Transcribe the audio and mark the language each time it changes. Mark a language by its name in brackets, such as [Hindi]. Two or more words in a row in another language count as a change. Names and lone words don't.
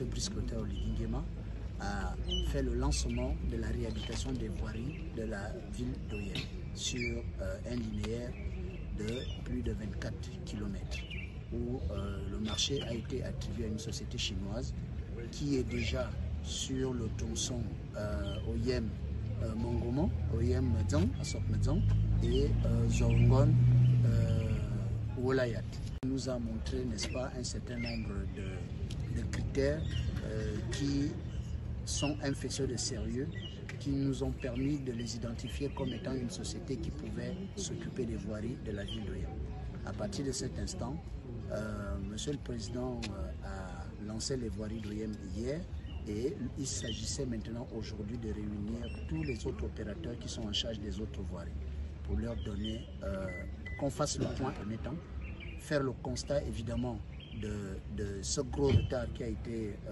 [French] Brice Clotaire Oligui-Nguema, a fait le lancement de la réhabilitation des voiries de la ville d'Oyem sur un linéaire de plus de 24 km, où le marché a été attribué à une société chinoise qui est déjà sur le tronçon Oyem Mongomo, Oyem Medzang, Asok Medzang et Zongon Wolayat. Il nous a montré, n'est-ce pas, un certain nombre de critères qui sont un faisceau de sérieux, qui nous ont permis de les identifier comme étant une société qui pouvait s'occuper des voiries de la ville d'Oyem. À partir de cet instant, Monsieur le Président a lancé les voiries d'Oyem hier et il s'agissait maintenant aujourd'hui de réunir tous les autres opérateurs qui sont en charge des autres voiries pour leur donner, qu'on fasse le point en étant, faire le constat évidemment de ce gros retard qui a été